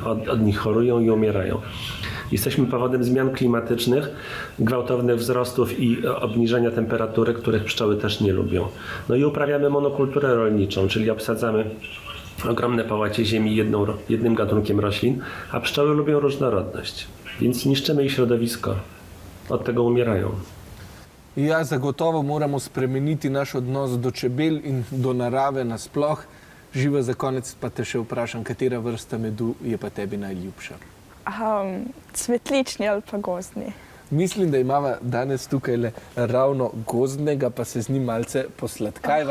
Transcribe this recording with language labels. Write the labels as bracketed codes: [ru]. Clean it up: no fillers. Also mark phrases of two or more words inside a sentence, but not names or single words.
[pl] Od nich chorują i umierają. Jesteśmy powodem zmian klimatycznych, gwałtownych wzrostów i obniżenia temperatury, których pszczoły też nie lubią. No i uprawiamy monokulturę rolniczą, czyli obsadzamy ogromne połacie ziemi jednym gatunkiem roślin, a pszczoły lubią różnorodność, więc niszczymy ich środowisko. Od tego umierają. [sl] Ja, zagotovo moramo spremeniti naš odnos do čebel in do narave nasploh. Živa, za konec pa te še vprašam, katera vrsta medu je pa tebi najljubša? Cvetlični ali pa gozdni. Mislim, da imava danes tukaj le ravno gozdnega, pa se z njim malce posladkajva.